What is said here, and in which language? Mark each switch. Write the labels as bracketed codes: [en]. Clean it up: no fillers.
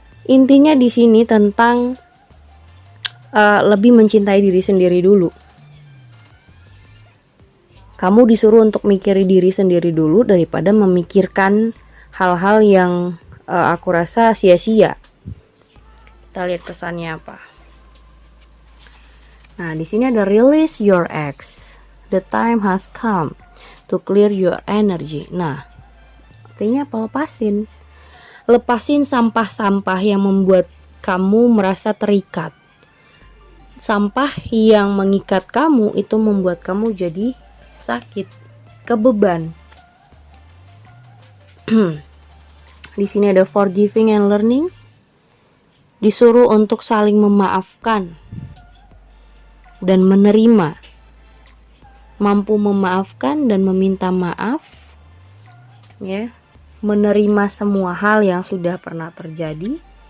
[id] Intinya di sini tentang lebih mencintai diri sendiri dulu. Kamu disuruh untuk mikiri diri sendiri dulu daripada memikirkan hal-hal yang aku rasa sia-sia. Kita lihat pesannya apa. Nah, di sini ada release your ex. [en] The time has come to clear your energy. [id] Nah, artinya apa? Lepasin. Lepasin sampah-sampah yang membuat kamu merasa terikat. Sampah yang mengikat kamu itu membuat kamu jadi sakit, kebeban. Di sini ada forgiving and learning. Disuruh untuk saling memaafkan dan menerima, mampu memaafkan dan meminta maaf, ya, menerima semua hal yang sudah pernah terjadi.